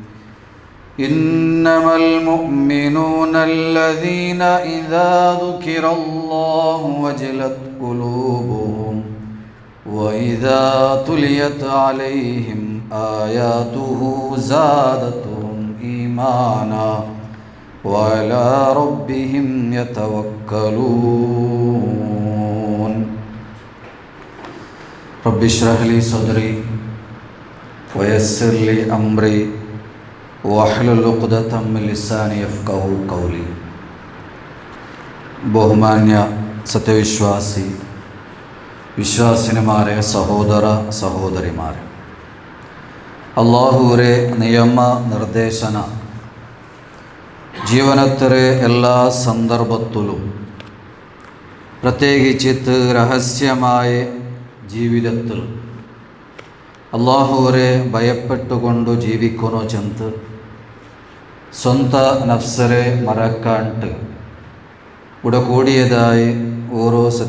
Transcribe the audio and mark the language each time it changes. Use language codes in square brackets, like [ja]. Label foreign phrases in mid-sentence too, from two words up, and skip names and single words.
[ar] إنما المؤمنون الذين إذا ذكر الله وجلت قلوبهم وإذا تليت عليهم آياته زادتهم إيمانا وعلى ربهم يتوكلون رب اشرح لي صدري ويسر لي أمري واحلل عقدة من لساني يفقهوا قولي [ml] ബഹുമാന്യ സത്യവിശ്വാസി വിശ്വാസിനിമാരെ സഹോദര സഹോദരിമാരെ അല്ലാഹുവരെ നിയമ നിർദ്ദേശന ജീവനത്തിലെ എല്ലാ സന്ദർഭത്തിലും പ്രത്യേകിച്ചിട്ട് രഹസ്യമായ ജീവിതത്തിൽ അല്ലാഹുവരെ ഭയപ്പെട്ടുകൊണ്ട് ജീവിക്കുന്നു ചെന്ന് സ്വന്ത നഫ്സരെ മറക്കാണ്ട് ഇവിടെ കൂടിയതായി ഓരോ